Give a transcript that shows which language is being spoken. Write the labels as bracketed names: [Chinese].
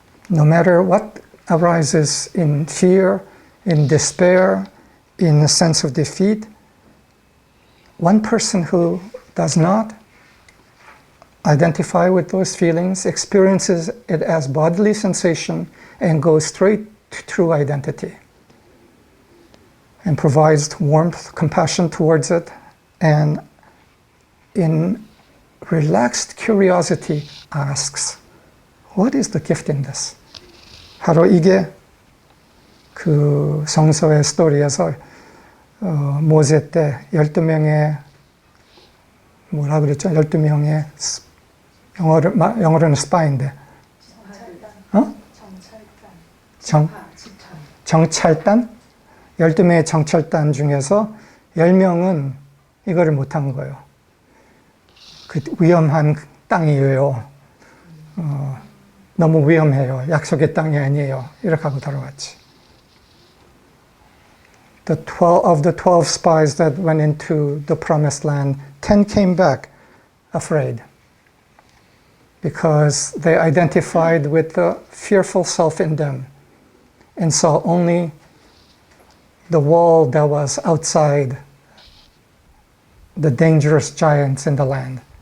[English] No matter what arises in fear, in despair, in a sense of defeat, one person who does not identify with those feelings, experiences it as bodily sensation, and goes straight to true identity, and provides warmth, compassion towards it, and in relaxed curiosity asks, what is the gift in this? [Korean] 바로 이게 그 성서의 스토리에서 모세 때 12명의 뭐라 그랬죠? 12명의 영어로는 스파인데 정찰단? 12명의 정찰단 중에서 10명은 이거를 못한 거예요. 그 위험한 땅이에요. 너무 위험해요. 약속의 땅이 아니에요. 이렇게 하고 돌아왔지. [English] of the 12 spies that went into the promised land, 10 came back afraid because they identified with the fearful self in them and saw only the wall that was outside the dangerous giants in the land.